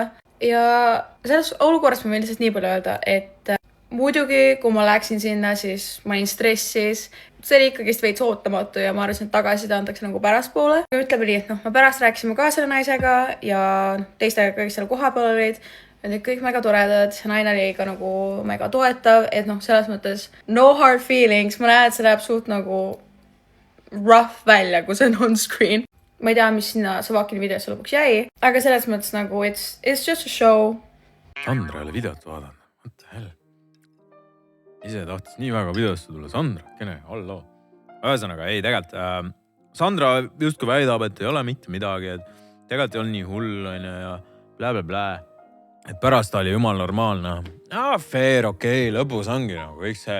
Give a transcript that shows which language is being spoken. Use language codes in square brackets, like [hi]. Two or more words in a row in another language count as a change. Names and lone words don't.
[et] Ja selles olukorras ma võin lihtsalt nii palju öelda, et muidugi, kui ma läksin sinna, siis ma olin stressis. See oli ikkagist veits ootamatu ja ma arvasin, et tagasi ta antakse nagu pärastpoole. Ütleme nii, et ma pärast rääkisime ka selle naisega ja teistega kõik seal kohapeal olid. Need kõik mega toredad, naine oli ka nagu mega toetav, et selles mõttes [en] no hard feelings. [et] Ma näen, et see läheb suht nagu rough välja, kui see on [en] on screen. [et] Ma ei tea, mis sinna Savakini videosse lõpuks jäi, aga selles mõttes nagu [en] it's just a show. [et] Sandra oli videot vaadanud. [en] What the hell? [et] Ise tahtis nii väga videosse tulla. Sandra, kene, hallo. Ühesõnaga, ei tegelikult. Sandra justkui väidab, et ei ole mitte midagi, et tegelikult ei ole nii hull ja blä. Et pärast oli jumal normaalne. Fair, okei, lõpus ongi nagu kõik see.